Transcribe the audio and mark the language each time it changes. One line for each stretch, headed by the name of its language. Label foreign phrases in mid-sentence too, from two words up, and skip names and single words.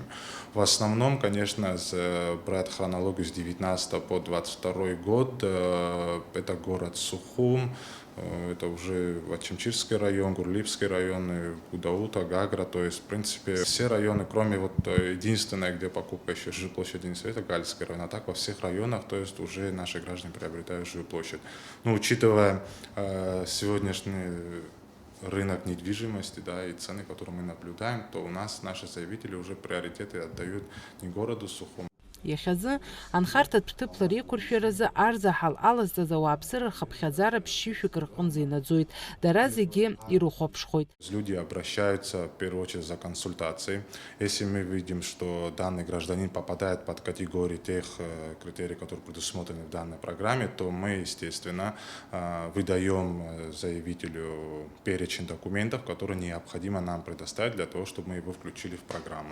Russian: В основном, конечно, брать хронологию с 19 по 22 год, это город Сухум, это уже Ачимчирский район, Гурлипский район, Гудаута, Гагра, то есть, в принципе, все районы, кроме единственной, где покупка еще жилплощади не стоит, это Гальский район, а так во всех районах, то есть, уже наши граждане приобретают жилплощадь. Учитывая сегодняшний рынок недвижимости, и цены, которые мы наблюдаем, то у нас наши заявители уже приоритеты отдают не городу Сухум.
Abkhazian: Иахьазы анхарҭатә ҭыԥла реиқәыршәаразы арзаҳал алазҵаз ауааԥсыра рхыԥхьаӡара ԥшьышәҩык рҟынӡа инаӡоит. Дара зегьы ирыхәаԥшхоит.
Russian: Люди обращаются в первую очередь за консультацией. Если мы видим, что данный гражданин попадает под категории тех критерий, которые предусмотрены в данной программе, то мы, естественно, выдаем заявителю перечень документов, которые необходимо нам предоставить для того, чтобы мы его включили в программу.